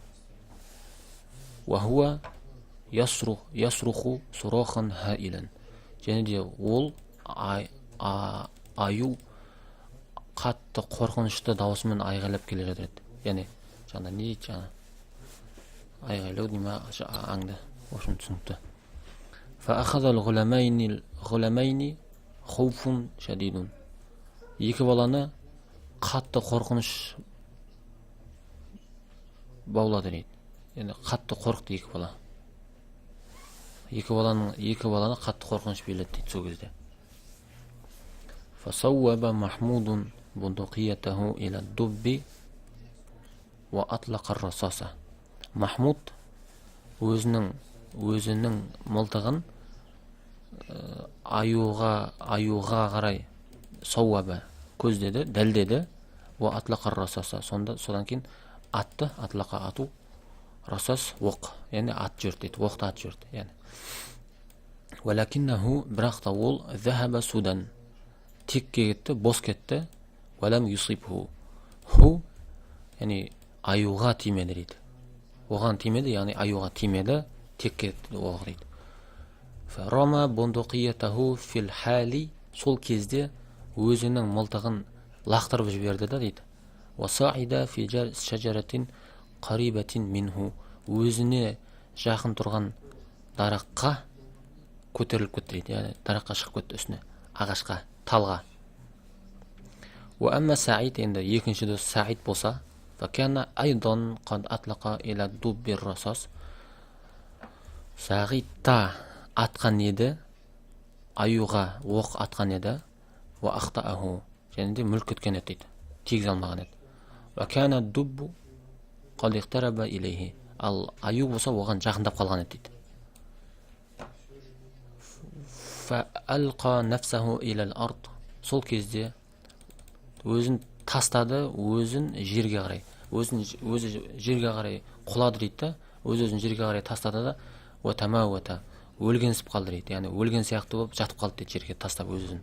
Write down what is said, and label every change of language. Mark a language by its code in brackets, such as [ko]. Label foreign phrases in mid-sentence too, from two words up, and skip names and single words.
[ar] وهو يصرخ صراخا هائلا. [kk] Және де ол аю қатты қорқынышты даусымен айғайлап келе жатыр еді. Яғни жаңа не дейді, жаңа айғайлау дейма аңды. Осыны түсінікті. [ar] فأخذ الغلامين غلامين خوف شديد. [kk] Екі баланы қатты қорқыныш баулады дейді. Енді қатты қорықты екі бала. Екі баланы қатты қорқыныш биледі дейді сол кезде. [ar] فصوب محمود بندقيته إلى الدب وأطلق الرصاص. [kk] Махмуд өзінің мылтығын аюға қарай сауаба көздеді, дәлдеді. [ar] وأطلق الرصاص. [kk] Содан кейін атты, атлақа ату, расас оқ, яғни ат жүрді дейді, оқты ат жүрді, яғни. Валакиннаху, бірақ та ол [ar] ذهب سدى, [kk] текке кетті, бос кетті. [ar] ولم يصبه, [kk] ху, яғни аюға тимеді дейді. Оған тимеді, яғни аюға тимеді, текке кетті оғы дейді. [ar] فرمى بندقيته في الحال, [kk] сол кезде өзінің мылтығын лақтырып жіберді да дейді. [ar] وصعد في شجرة قريبة منه, [kk] өзіне жақын тұрған дараққа көтеріліп кетті дейді, яғни дараққа шығып кетті үстіне, ағашқа, талға. [ar] وأما سعيد, [kk] енді екінші дос Саид болса, [ar] فكان أيضا قد أطلق إلى الدب الرصاص, [kk] Саид та атқан еді, аюға оқ атқан еді. [ar] وأخطأه, [kk] және де мүлк кеткен еді дейді, тигізе алмаған еді. [ar] وكان الدب قد اقترب إليه, [kk] ал аю болса оған жақындап қалған еді дейді. [ar] فألقى نفسه إلى الأرض, [kk] сол кезде өзін тастады, өзін жерге қарай, өзі жерге қарай құлады дейді, өзін жерге қарай тастады да, [ar] وتماوت, [kk] өлгенсіп қалды дейді, яғни өлген сияқты болып жатып қалды дейді, жерге тастап өзін.